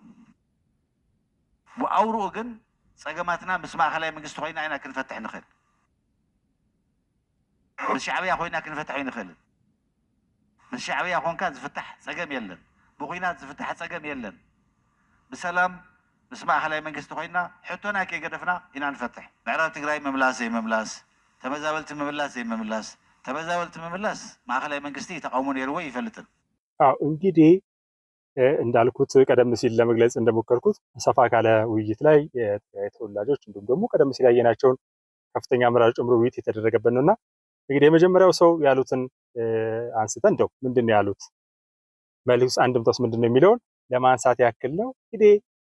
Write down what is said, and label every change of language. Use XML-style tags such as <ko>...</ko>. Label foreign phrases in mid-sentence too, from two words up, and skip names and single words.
<ti>ወአውሮ ግን ፀገማትና ምስ ማእኸላይ መንግስቲ ኮይና ኢና ክንፈትሕ ንኽእል፣ ምስ ሻዕብያ ኮይና ክንፈትሕ ይንኽእል። ምስ ሻዕብያ ኮንካ ዝፍታሕ ፀገም የለን፣ ብኩናት ዝፍታሕ ፀገም የለን። ብሰላም ምስ ማእኸላይ መንግስቲ ኮይና ሕቶና ከይገደፍና ኢና ንፈትሕ። ምዕራብ ትግራይ መምላስ ዘይመምላስ፣ ተመዛበልቲ ምምላስ ዘይመምላስ፣ ተመዛበልቲ ምምላስ ማእኸላይ መንግስቲ ተቃውሞ ነይርዎ ይፈልጥን።</ti> <am>እንግዲህ እንዳልኩት ቀደም ሲል ለመግለጽ እንደሞከርኩት ሰፋ ካለ ውይይት ላይ የትግራይ ተወላጆች እንዲሁም ደግሞ ቀደም ሲል ያየናቸውን ከፍተኛ አመራሮች ጨምሮ ውይይት የተደረገበት ነውና እንግዲህ የመጀመሪያው ሰው ያሉትን አንስተን እንደው ምንድን ነው ያሉት መልስ አንድምታውስ ምንድን ነው የሚለውን ለማንሳት ያክል ነው። እንግዲህ</am>